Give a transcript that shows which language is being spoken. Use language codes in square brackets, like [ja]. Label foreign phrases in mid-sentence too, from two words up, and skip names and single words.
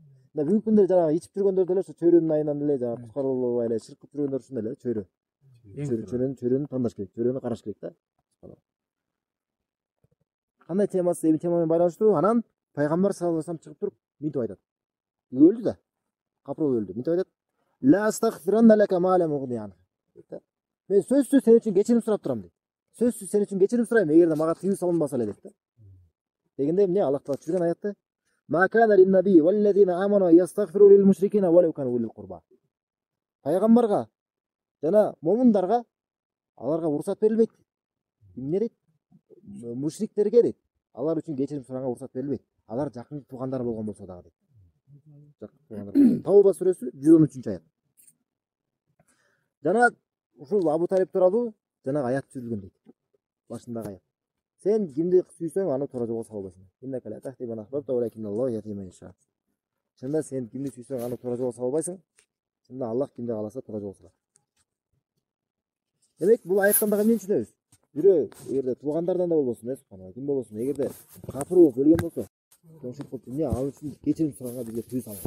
[ky] Мына бүгүнкү күндө жанагы ичип жүргөндөр деле ошо чөрөнүн айынан эле жанагы кускарлабай эле ширк кылып жүргөндөр ушундай эле чөрө. Чөрөнү тандаш керек, чөрөнү караш керек да. Кандай темасы, эми тема менен байланыштуу. Анан пайгамбар [ar] صلى الله عليه وسلم [ky] чыгып туруп мынтип айтат. Өлдү да. Капырып өлдү. Мынтип айтат. [ar] لأستغفرن لك ما لا مغنيا. [ky] Мен сөзсүз сен үчүн кечирим сурап турам дейт. Сөзсүз сен үчүн кечирим сурайм, эгерде мага тыюу салынбаса эле дейт да. Дегенде эмне Аллах Таала түшүргөн аятта [ar] ما كان للنبي والذين آمنوا يستغفروا للمشركين ولو كانوا أولي قربى. [ky] Пайгамбарга жана момундарга аларга уруксат берилбейт. Эмне дейт? Мушриктерге дейт. Алар үчүн кечирим суранга уруксат берилбейт. Алар жакын туугандар болгон болсо дагы дейт. Тауба сүрөсү 113-аят. Жана ушул Абу Талиб тууралуу жанагы аят түзүлгөн дейт. Башындагы аят. Сен кимди сүйсөң аны туура жолго сала албайсың. [ar] إنك لا تهدي من أحببت ولكن الله يهدي من يشاء. [ky] Чында сен кимди сүйсөң аны туура жолго сала албайсың. Чында Аллах кимди кааласа туура жолго салат. Демек бул аяттан дагы эмне түшүнөбүз? Бирөө эгерде туугандардан да болбосун, субханалла, ким болбосун, эгерде кафир болуп өлгөн болсо, тошуп кылып эмне ал үчүн кечирим суранга бизге тыюу салат.